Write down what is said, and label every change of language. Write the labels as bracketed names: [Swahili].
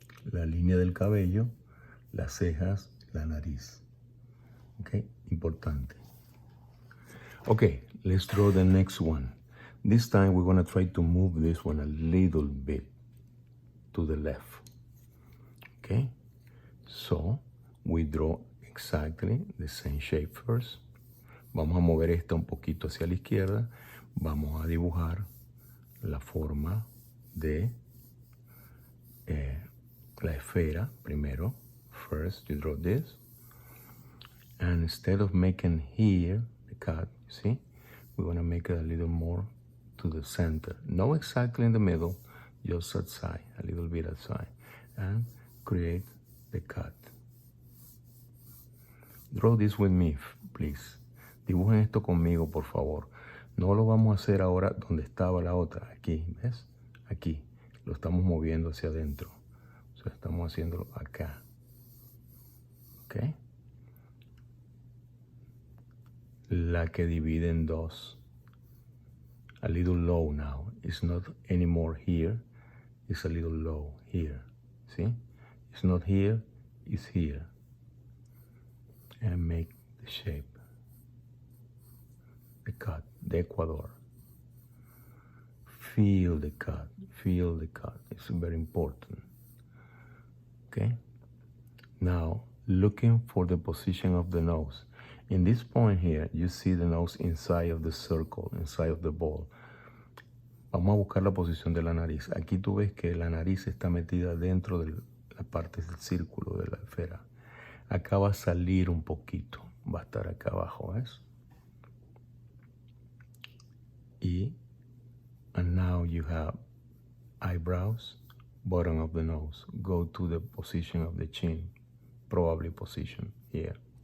[Spanish] La línea del cabello, las cejas, la nariz. Okay, importante. [English] Okay, let's draw the next one. This time we're going to try to move this one a little bit to the left. Okay, so we draw exactly the same shape first. [Spanish] Vamos a mover esta un poquito hacia la izquierda. Vamos a dibujar la forma de la esfera primero. [English] First, you draw this. And instead of making here the cut, you see, we want to make it a little more to the center. Not exactly in the middle, just outside, a little bit outside. And create the cut. Draw this with me, please. [Spanish] Dibujen esto conmigo, por favor. No lo vamos a hacer ahora donde estaba la otra. Aquí, ¿ves? Aquí. Lo estamos moviendo hacia adentro. O sea, estamos haciéndolo acá. ¿Ok? La que divide en dos. [English] A little low now. It's not anymore here. It's a little low here. See? It's not here. It's here. And make the shape. The cut. The equator. Feel the cut. Feel the cut. It's very important. Okay? Now, looking for the position of the nose. In this point here, you see the nose inside of the circle, inside of the ball. [Spanish] Vamos a buscar la posición de la nariz. Aquí tú ves que la nariz está metida dentro de la parte del círculo de la esfera. Acá va a salir un poquito, va a estar acá abajo, ¿ves? [English] And now you have eyebrows, bottom of the nose. Go to the position of the chin, probably position here.